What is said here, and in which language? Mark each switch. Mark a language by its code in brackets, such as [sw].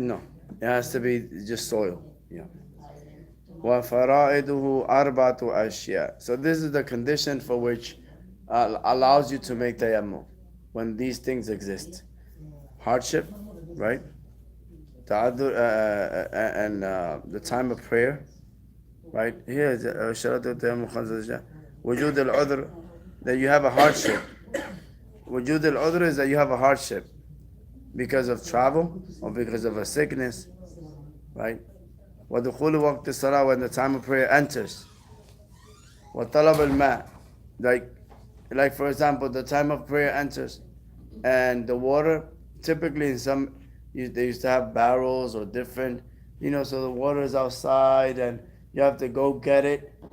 [en] No, it has to be just soil. Yeah. [ar] وَفَرَائِدُهُ أَرْبَعَةُ أَشْيَاء. [en] So this is the condition for which allows you to make tayammum, when these things exist: hardship, right? And the time of prayer, right? Here is [ar] شرط التيمم 5 أشياء. وجود العذر, [en] that you have a hardship. وجود العذر is that you have a hardship because of travel or because of a sickness, right? [ar] وَدُخُولُ وَقْتِ الصَّلَاةِ, [en] when the time of prayer enters. [ar] وَطَلَبَ الْمَاءِ, [en] like for example, the time of prayer enters, and the water, typically in some, they used to have barrels or different, so the water is outside and you have to go get it.